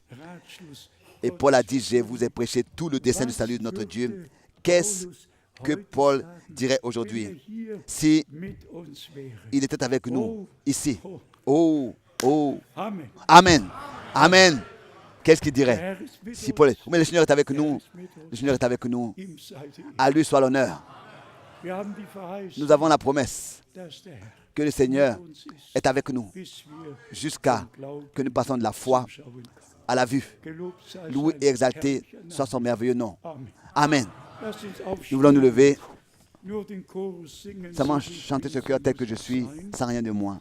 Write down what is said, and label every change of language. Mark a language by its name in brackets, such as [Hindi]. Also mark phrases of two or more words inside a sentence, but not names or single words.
[French] Et Paul a dit, je vous ai prêché tout le dessein du salut de notre Dieu. Qu'est-ce que Paul dirait aujourd'hui si il était avec nous ici? Oh, oh, Amen, Amen. qu'est-ce qu'il [German] Der [French] dirait [German] Herr ist mit [French] si Paul [German] uns. [French] est, mais le Seigneur est avec [German] Der Herr [French] nous, [German] ist mit uns. [French] le Seigneur est avec nous, [German] Ihm sei die Ehre. [French] à lui soit l'honneur. [German] Wir haben die Verheißung, [French] Nous avons la promesse [German] dass der Herr [French] que le Seigneur [German] mit uns ist, [French] est avec nous [German] bis wir [French] jusqu'à [German] vom Glauben [French] que nous passons de la foi [German] zum Schauen kommen. [French] à la vue. [German] Gelobt sei [French] Loué [German] sein [French] et exalté [German] herrlicher Name. [French] soit son merveilleux nom. [German] Amen. [French] Amen. [German] Lasst uns [French] Nous voulons nous [German] aufstehen, [French] lever, [German] nur den Chorus singen, [French] seulement [German] so wie ich [French] chanter ce [German] bin, [French] cœur [German] so [French] tel que [German] muss [French] je [German] es [French] suis, [German] sein, [French] sans rien de moi.